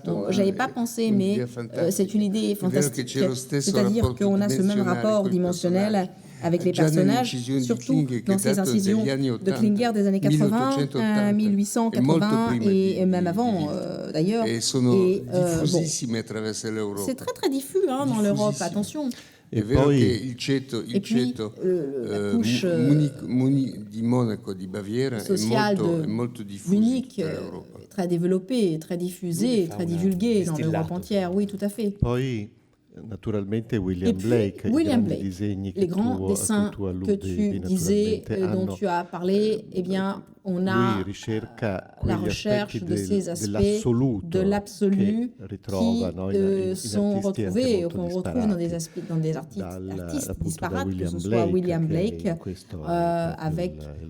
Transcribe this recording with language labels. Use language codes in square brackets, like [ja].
[fr] J'avais pas pensé, mais c'est une idée fantastique. C'est-à-dire qu'on a ce même rapport dimensionnel avec les personnages, surtout dans ces incisions de Klinger des années 80, 1880 et même avant d'ailleurs. C'est très très diffus dans l'Europe, attention. [it] È vero che il ceto di Monaco, di Baviera è molto diffuso in tutta l'Europa. [fr] Très développé, très diffusé, très divulgué dans l'Europe entière, oui, tout à fait. [it] Poi naturalmente William Blake, [fr] les grands dessins que tu disais, dont tu as parlé, eh bien, on a la recherche de ces aspects de l'absolu qui sont retrouvés, qu'on retrouve dans des artistes disparates, que ce soit William Blake, avec